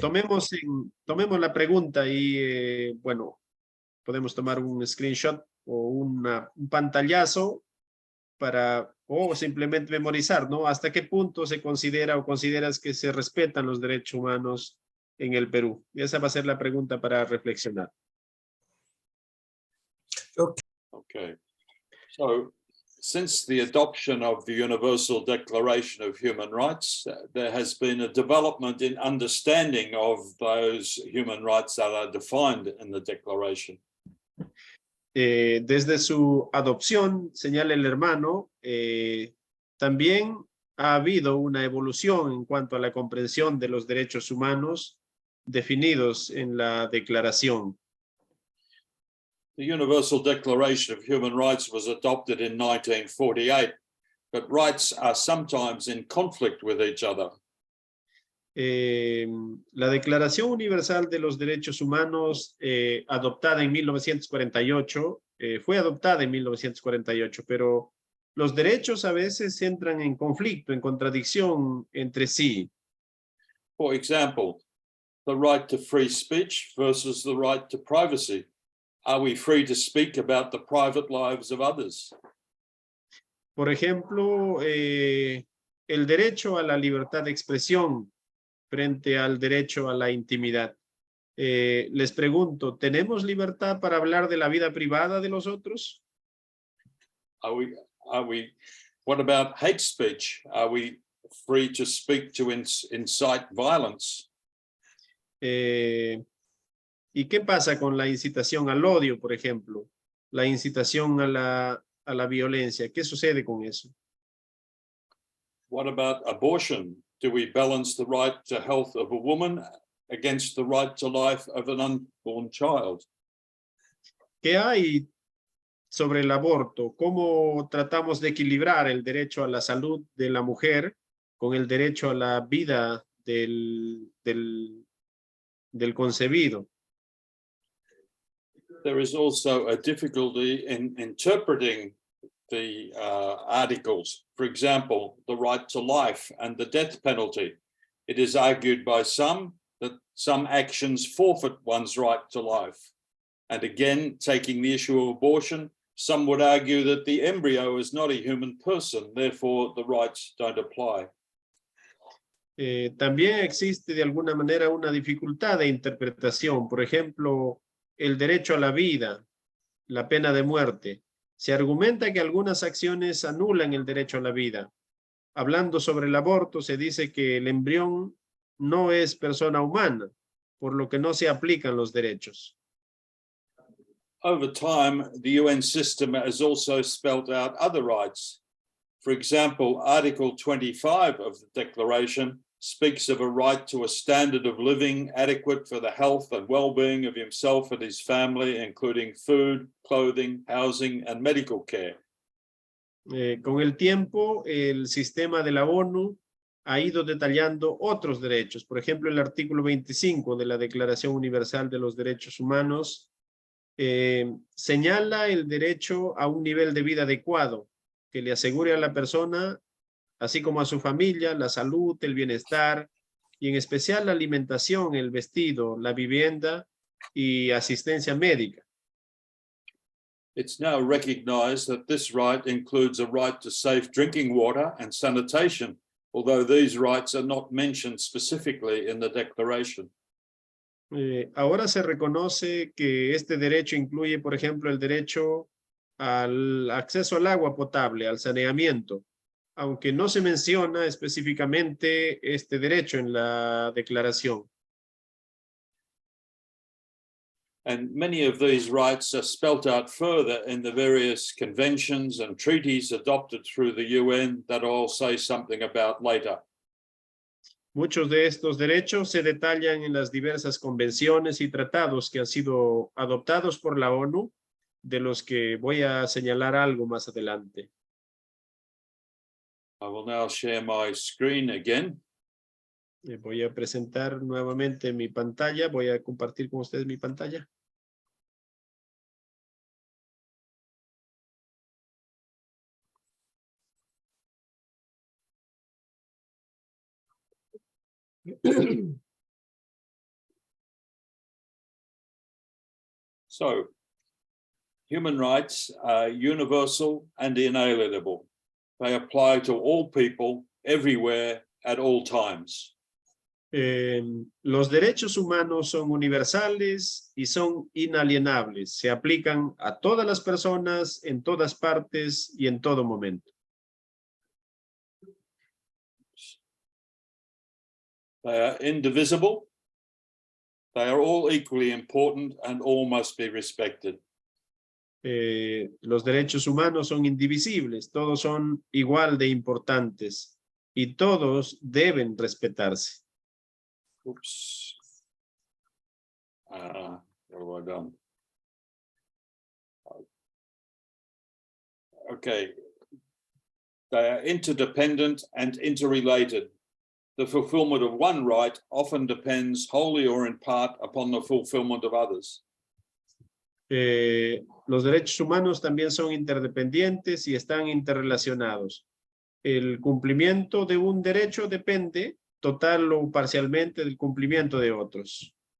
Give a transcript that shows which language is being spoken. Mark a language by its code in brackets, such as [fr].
[es] Tomemos la pregunta y, bueno, podemos tomar un screenshot o un pantallazo o simplemente memorizar, ¿no? ¿Hasta qué punto se considera o consideras que se respetan los derechos humanos en el Perú? Y esa va a ser la pregunta para reflexionar. [en] Okay. So, since the adoption of the Universal Declaration of Human Rights, there has been a development in understanding of those human rights that are defined in the Declaration. [es] Desde su adopción, señala el hermano, también ha habido una evolución en cuanto a la comprensión de los derechos humanos definidos en la declaración. [en] The Universal Declaration of Human Rights was adopted in 1948, but rights are sometimes in conflict with each other. [es] La Declaración Universal de los Derechos Humanos, adoptada en 1948, fue adoptada en 1948, pero los derechos a veces entran en conflicto, en contradicción entre sí. [en] For example, the right to free speech versus the right to privacy. Are we free to speak about the private lives of others? [es] Por ejemplo, el derecho a la libertad de expresión frente al derecho a la intimidad. Les pregunto, ¿tenemos libertad para hablar de la vida privada de los otros? [en] What about hate speech? Are we free to speak to incite violence? [es] ¿Y qué pasa con la incitación al odio, por ejemplo? La incitación a la violencia. ¿Qué sucede con eso? [en] What about abortion? Do we balance the right to health of a woman against the right to life of an unborn child? [es] ¿Qué hay sobre el aborto? ¿Cómo tratamos de equilibrar el derecho a la salud de la mujer con el derecho a la vida del concebido? [en] there is also a difficulty in interpreting the articles. For example, the right to life and the death penalty. It is argued by some that some actions forfeit one's right to life. And again, taking the issue of abortion, some would argue that the embryo is not a human person, therefore the rights don't apply. [es] También existe de alguna manera una dificultad de interpretación. Por ejemplo, el derecho a la vida, la pena de muerte. Se argumenta que algunas acciones anulan el derecho a la vida. Hablando sobre el aborto, se dice que el embrión no es persona humana, por lo que no se aplican los derechos. [en] Over time, the UN system has also spelled out other rights. For example, Article 25 of the Declaration speaks of a right to a standard of living adequate for the health and well-being of himself and his family, including food, clothing, housing, and medical care. [es] Con el tiempo, el sistema de la ONU ha ido detallando otros derechos. Por ejemplo, el artículo 25 de la Declaración Universal de los Derechos Humanos señala el derecho a un nivel de vida adecuado que le asegure a la persona, así como a su familia, la salud, el bienestar y en especial la alimentación, el vestido, la vivienda y asistencia médica. [en] It's now recognized that this right includes a right to safe drinking water and sanitation, although these rights are not mentioned specifically in the declaration. [es] Ahora se reconoce que este derecho incluye, por ejemplo, el derecho al acceso al agua potable, al saneamiento, aunque no se menciona específicamente este derecho en la declaración. [en] And many of these rights are spelt out further in the various conventions and treaties adopted through the UN that I'll say something about later. [es] Muchos de estos derechos se detallan en las diversas convenciones y tratados que han sido adoptados por la ONU, de los que voy a señalar algo más adelante. [en] I will now share my screen again. [es] Voy a presentar nuevamente mi pantalla. Voy a compartir con ustedes mi pantalla. [en] So, human rights are universal and inalienable. They apply to all people, everywhere, at all times. [es] Los derechos humanos son universales y son inalienables. Se aplican a todas las personas, en todas partes y en todo momento. [en] They are indivisible. They are all equally important and all must be respected. [es] Los derechos humanos son indivisibles, todos son igual de importantes y todos deben respetarse. [en] Oops. What have I done? Okay. They are interdependent and interrelated. The fulfillment of one right often depends wholly or in part upon the fulfillment of others. [es] Los derechos humanos también son interdependientes y están interrelacionados. El cumplimiento de un derecho depende total o parcialmente del cumplimiento de otros.